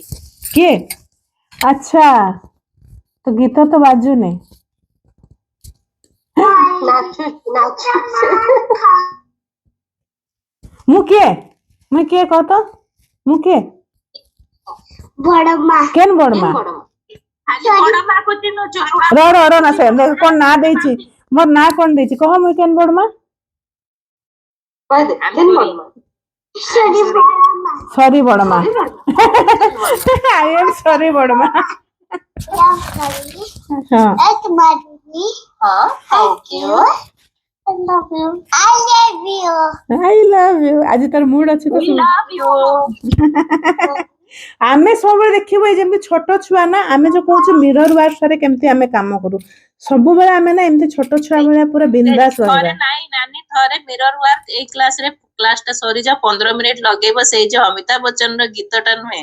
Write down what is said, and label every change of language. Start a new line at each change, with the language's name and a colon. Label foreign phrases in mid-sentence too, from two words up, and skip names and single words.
Odia: କିଏ ଆଚ୍ଛା ତ ଗୀତ ତ ବାଜୁନି ମୁଁ କିଏ କହ ତ ମୁଁ କିଏ ବଡମା କେନ୍ ବଡମା ର ନା ସେ କଣ ନା ଦେଇଛି ମୋର ନା କଣ ଦେଇଛି କହ ମୁଇଁ କେନ୍ ବଡମା ସରି ବଡମା
English: I am sorry
Odia: ବଡମା
English: I love you
Odia: ଆଜି ତାର ମୁଡ୍ ଅଛି ତ ଆମେ ସବୁବେଳେ ଦେଖିବୁ ଏଇ ଯେମିତି ଛୋଟ ଛୁଆ ନା ଆମେ ଯୋଉ କହୁଛୁ
English: mirror workରେ
Odia: କେମିତି ଆମେ କାମ କରୁ ସବୁବେଳେ ଆମେ ନା ଏମିତି ଛୋଟ ଛୁଆ ଭଳିଆ ପୁରା ବିନ୍ଦାସ ରହିବା ନାଇଁ ନାନୀ ଥରେ
English: mirror work
Odia: ଏଇ କ୍ଲାସଟା ସରିଯାଉ 15 ମିନିଟ୍ ଲଗେଇବ ସେଇ ଯୋଉ ଅମିତାଭ ବଚ୍ଚନର ଗୀତଟା ନୁହେଁ